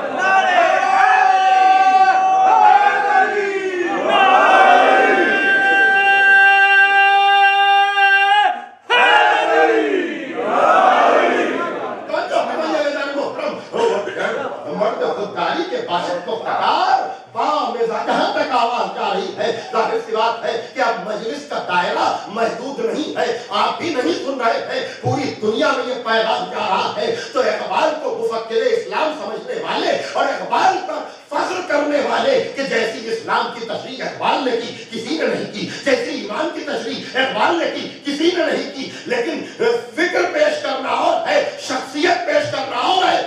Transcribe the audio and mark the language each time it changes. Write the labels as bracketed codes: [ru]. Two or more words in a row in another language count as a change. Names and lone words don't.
[fa] مرد خودداری کے باشد پختکار با مزاج، [ur] جہاں تک آواز جا رہی ہے ظاہر سی بات ہے کہ اب مجلس کا دائرہ محدود نہیں ہے، آپ بھی نہیں سن رہے ہیں، پوری دنیا میں یہ پیغام جا رہا ہے۔ تو اقبال کو مفکر اسلام سمجھنے والے اور اقبال پر فخر کرنے والے کہ جیسی اسلام کی تشریح اقبال نے کی کسی نے نہیں کی، جیسی ایمان کی تشریح اقبال نے کی کسی نے نہیں کی، لیکن فکر پیش کرنا اور ہے، شخصیت پیش کرنا اور ہے۔